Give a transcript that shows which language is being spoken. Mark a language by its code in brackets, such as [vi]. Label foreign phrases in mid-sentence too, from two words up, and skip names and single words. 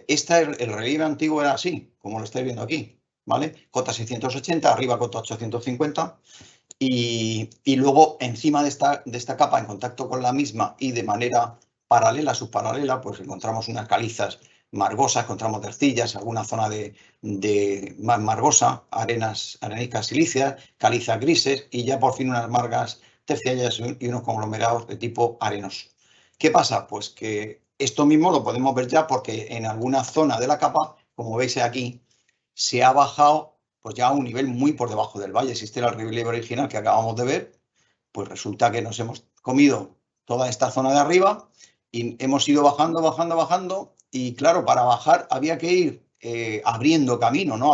[es] El relieve antiguo era así, como lo estáis viendo aquí, ¿vale? Cota 680, arriba cota 850. Y luego encima de esta capa, en contacto con la misma y de manera paralela, subparalela, pues encontramos unas calizas margosas, encontramos arcillas, alguna zona de más margosa, arenicas silíceas, calizas grises y ya por fin unas margas terciarias y unos conglomerados de tipo arenoso. ¿Qué pasa? Pues que esto mismo lo podemos ver ya porque en alguna zona de la capa, como veis aquí, se ha bajado pues ya a un nivel muy por debajo del valle. Si este era el relieve original que acabamos de ver, pues resulta que nos hemos comido toda esta zona de arriba y hemos ido bajando, y claro, para bajar había que ir abriendo camino, ¿no?